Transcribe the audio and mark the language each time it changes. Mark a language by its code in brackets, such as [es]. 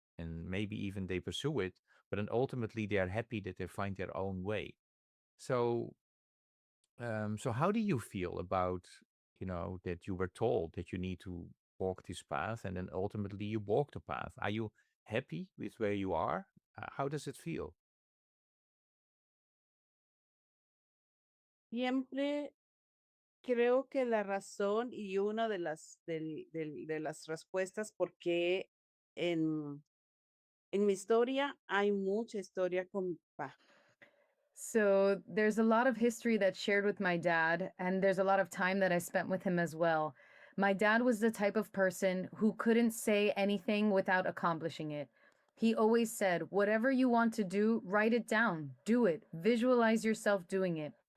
[en] And maybe even they pursue it, but then ultimately they are happy that they find their own way. So, so how do you feel about, that you were told that you need to walk this path and then ultimately you walk the path? Are you happy with where you are? How does it feel? [es] Siempre creo que la razón y una de de las respuestas por qué en mi historia hay mucha historia con mi papá. [en] So there's a lot of history that's shared with my dad, and there's a lot of time that I spent with him as well. My dad was the type of person who couldn't say anything without accomplishing it. He always said, "Whatever you want to do, write it down, do it, visualize yourself doing it."